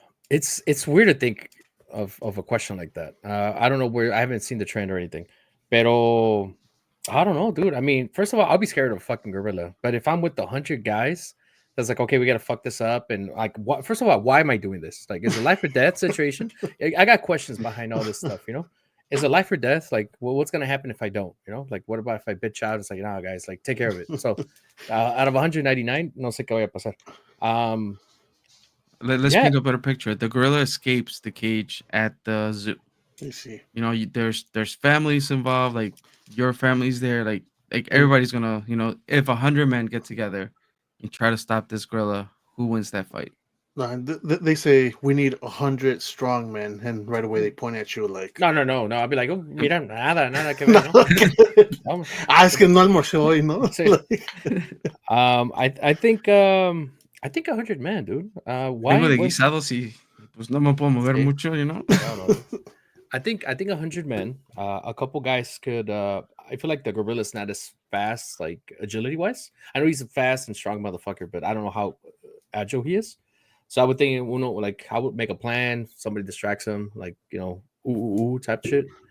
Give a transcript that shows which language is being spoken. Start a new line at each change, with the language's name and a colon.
English: It's weird to think of a question like that. I don't know where, I haven't seen the trend or anything, pero I don't know, dude. I mean, first of all, I'll be scared of a fucking gorilla. But if I'm with 100 guys, that's like, okay, we gotta fuck this up. And like, what? First of all, why am I doing this? Like, is it life or death situation? I got questions behind all this stuff. Is it life or death? Like, well, what's gonna happen if I don't? Like, what about if I bitch out? It's like, nah, guys, like, take care of it. So, out of 199,
Spanish: no sé qué vaya a pasar.
English: Let's paint a better picture. The gorilla escapes the cage at the zoo. You see, there's families involved. Like your family's there. Like everybody's gonna, if 100 men get together and try to stop this gorilla, who wins that fight? No, they say we need 100 strong men, and right away they point at you like, no. I'll be like, oh,
Spanish: mira, nada que ver, ¿no? Es que no almorcé hoy, ¿no?
English: Sí. I think 100 men, dude. Why?
Spanish: Vengo de guisados y pues no me puedo mover mucho,
English: No. I think 100 men. A couple guys could. I feel like the gorilla's not as fast, like agility wise. I know he's a fast and strong motherfucker, but I don't know how agile he is. So I would think, like I would make a plan. Somebody distracts him, like ooh type shit.